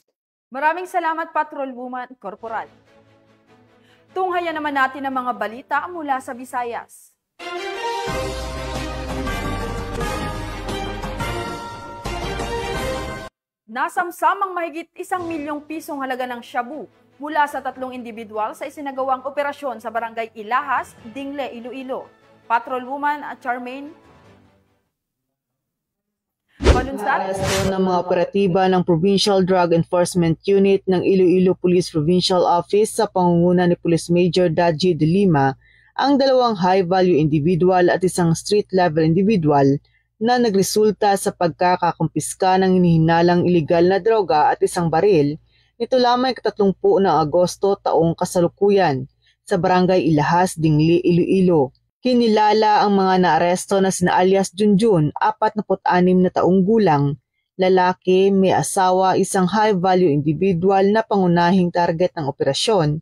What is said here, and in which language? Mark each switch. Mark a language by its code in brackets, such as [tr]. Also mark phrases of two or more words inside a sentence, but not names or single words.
[tl] Maraming salamat, Patrolwoman Corporal. Tunghayan naman natin ang mga balita mula sa Visayas. Nasamsamang mahigit 1 milyong pisong halaga ng shabu mula sa 3 individual sa isinagawang operasyon sa Barangay Ilahas, Dingle, Iloilo. Patrolwoman Charmaine Naaresto ng mga operatiba ng Provincial Drug Enforcement Unit ng Iloilo Police Provincial Office sa pangunguna ni Police Major Daji de Lima ang 2 [en] high-value individual [tl] at 1 [en] street-level individual [tl] na nagresulta sa pagkakakumpiska ng hinihinalang ilegal na droga at 1 baril nito lamang 30 ng Agosto taong kasalukuyan sa Barangay Ilahas, Dingle, Iloilo. Kinilala ang mga naaresto na sina alias Junjun, 46 na taong gulang, lalaki, may asawa, 1 [en] high-value individual [tl] na pangunahing target ng operasyon.